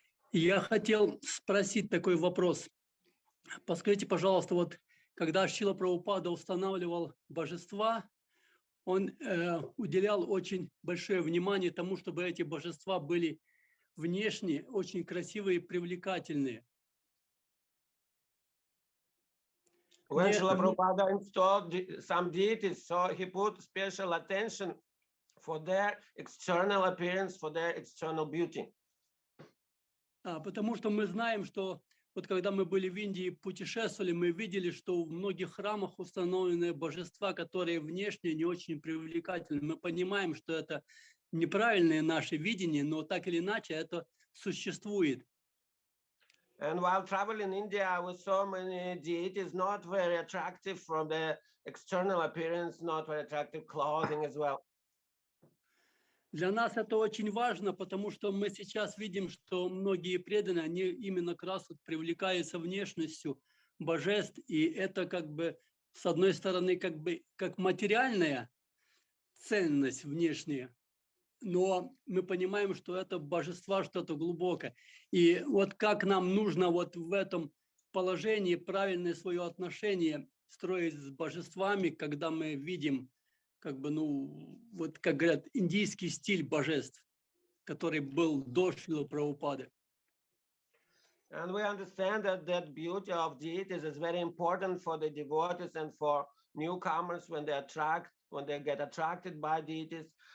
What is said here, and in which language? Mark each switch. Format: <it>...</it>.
<ru>Я хотел спросить такой вопрос. Подскажите, пожалуйста, вот когда Шрила Прабхупада устанавливал божества, он уделял очень большое внимание тому, чтобы эти божества были внешне очень красивые и привлекательные.</ru> <en>When Srila Prabhupada installed some deities, so he put special attention for their external appearance, for their external beauty.</en> <ru>Потому что мы знаем, что вот когда мы были в Индии, путешествовали, мы видели, что в многих храмах установлены божества, которые внешне не очень привлекательны. Мы понимаем, что это неправильное наше видение, но так или иначе это существует.</ru> <en>And while traveling in India with so many deities, not very attractive from the external appearance, not very attractive clothing as well.</en> <ru>Для нас это очень важно, потому что мы сейчас видим, что многие преданные, они именно как раз вот привлекаются внешностью божеств, и это как бы, с одной стороны, как бы как материальная ценность внешняя, но мы понимаем, что это божества что-то глубокое. И вот как нам нужно вот в этом положении правильное свое отношение строить с божествами, когда мы видим, как бы, ну, вот как говорят, индийский стиль божеств, который был до Шрилы Прабхупады.</ru> <en>And we understand that that beauty of deities is very important for the devotees and for newcomers when they get attracted by deities.</en>